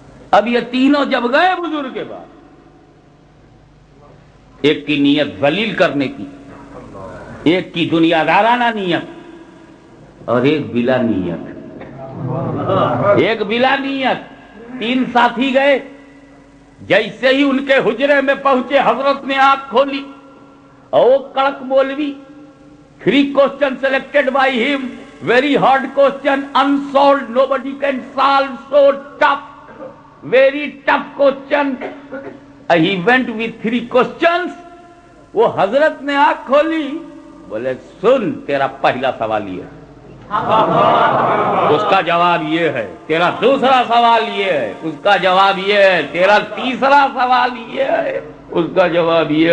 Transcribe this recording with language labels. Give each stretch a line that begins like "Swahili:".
Urdu: اب یہ تینوں جب گئے بزرگ کے بعد، ایک کی نیت ذلیل کرنے کی، ایک کی دنیا دارانہ نیت، اور ایک بلا نیت. ایک بلا نیت. 3 ساتھی گئے. جیسے ہی ان کے حجرے میں پہنچے حضرت نے آنکھ کھولی، اور وہ کڑک مولوی.
English: 3 questions selected by him, very hard question, unsolved, nobody can solve, so tough, very tough question. He went with 3 questions.
Urdu: وہ حضرت نے آنکھ کھولی، بولے سن تیرا پہلا سوال یہ ہے، اس کا جواب یہ ہے. تیرا دوسرا سوال یہ ہے، اس کا جواب یہ ہے. تیرا تیسرا سوال یہ ہے، اس کا جواب یہ.